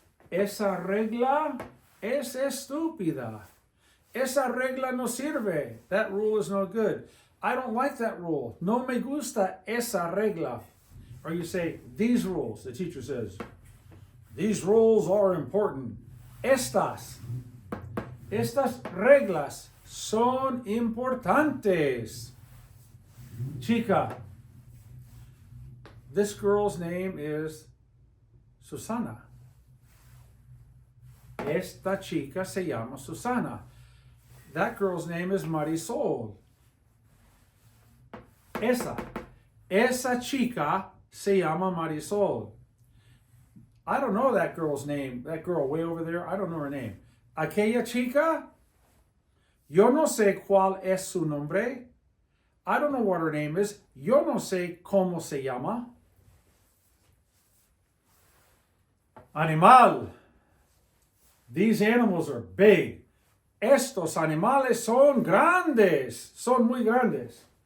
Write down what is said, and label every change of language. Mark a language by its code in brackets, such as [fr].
[es] Esa regla es estúpida. Esa regla no sirve. [en] That rule is no good. I don't like that rule. [es] No me gusta esa regla. [en] Or you say, these rules. The teacher says, these rules are important. [es] Estas reglas son importantes. Chica. [en] This girl's name is Susana. [es] Esta chica se llama Susana. [en] That girl's name is Marisol. [es] Esa chica se llama Marisol. [en] I don't know that girl's name. That girl way over there, I don't know her name. [es] Aquella chica, yo no sé cuál es su nombre. [en] I don't know what her name is. [es] Yo no sé cómo se llama. [en] Animal. These animals are big. [es] Estos animales son grandes. Son muy grandes.